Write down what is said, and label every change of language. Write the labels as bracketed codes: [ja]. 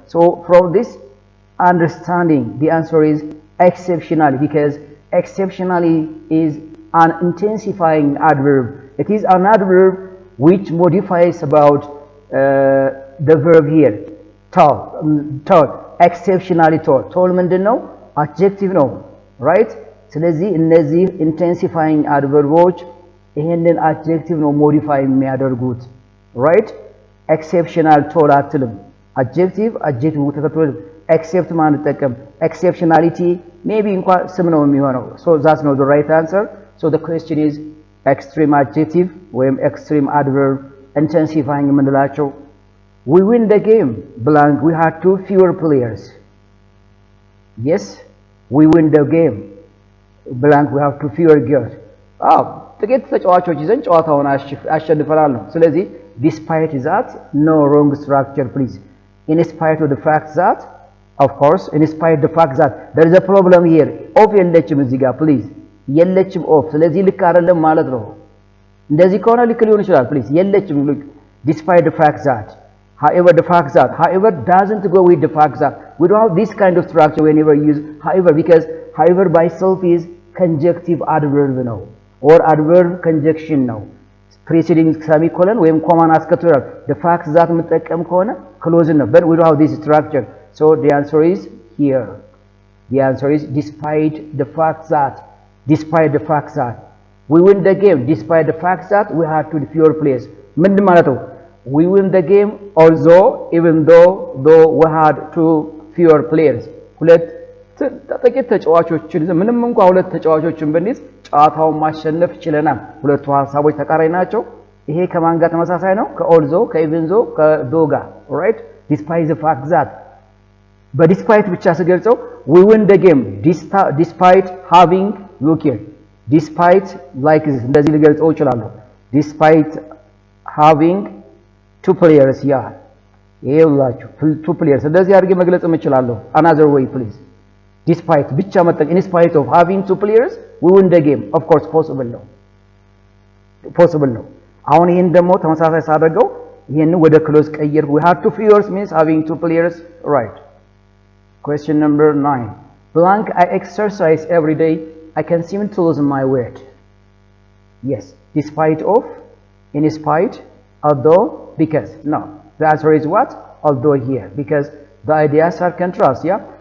[en] So from this understanding, the answer is exceptionally, because exceptionally is an intensifying adverb. It is an adverb which modifies about the verb here. tall, exceptionally tall [am] ምንድን ነው? [en] adjective ነው, right? [am] ስለዚህ እነዚህ intensifying adverbዎች ይሄንን adjective ነው modify የሚያደርጉት, [en] right? [am] exceptional tall አትልም። adjective ተከትሎ except ማለት ተጠቀም። exceptionality maybe እንኳን ስም ነው የሚሆነው. [en] So that's not the right answer. So the question is extreme adjective [am] ወይም [en] extreme adverb intensifying [am] የምንላቸው. [en] We win the game blank, we had 2 fewer players. Yes, we win the game blank, we have 2 fewer girls. [am] ጥቂት ተጫዋቾች ይዘን ጨዋታውን አሸንፈናል ነው። ስለዚህ [en] despite that, no wrong structure please. In spite of the fact that, of course, in spite of the fact that there is a problem here. [am] Of የለችም እዚህ ጋር [en] please. [am] የለችም of። ስለዚህ ልክ አይደለም ማለት ነው። እንደዚህ ከሆነ ልክ ሊሆን ይችላል please. የለችም [en] look, despite the fact that. However, the fact that, however doesn't go with the fact that. We don't have this kind of structure whenever you use however, because however by itself is conjunctive adverb now, or adverb conjunction now. Preceding semicolon [am] ወይም ኮማን አስከትሏል። [en] The fact that [am] መጠቀም ከሆነ [en] close ነው, but we don't have this structure. So the answer is here. The answer is despite the fact that. Despite the fact that we win the game, despite the fact that we had 2 fewer players. [am] ምንድን ማለት ነው? [en] We win the game although, even though we had 2 fewer players. [am] ሁለት ጥቂት ተጫዋቾችን ምንም እንኳን ሁለት ተጫዋቾችን ብንይዝ ጨዋታውን ማሸነፍ ችለናል። ሁለቱ ሐሳቦች ተቃራኒ ናቸው። ይሄ ከማን ጋር ተመሳሳይ ነው? ከኦልዞ፣ ከኢቭን ዞ፣ ከዶ ጋር [en] right? Despite the fact that. [am] በዲስፓይት ብቻ ስገልጸው [en] we win the game despite having, look here, despite like this [am] እንደዚህ ልገልጸው እችላለሁ። [en] despite having 2 players here. [am] ይኸውላችሁ 2 players እንደዚህ አድርጌ መግለጽ እችላለሁ። [en] Another way please. Despite [am] ብቻ መጠቀም [en] in spite of having 2 players we win the game. Of course possible ነው. [am] possible ነው። አሁን ይሄን ደግሞ ተመሳሳይ ሳደርገው ይሄን ወደ ክሎዝ ቀይር. [en] We have 2 fewer means having 2 players, right? Question number 9. Blank, I exercise every day. I can seem to lose my weight. Yes, despite of, in spite, although, because. No, the answer is what? Although here, because the ideas are contrast, yeah?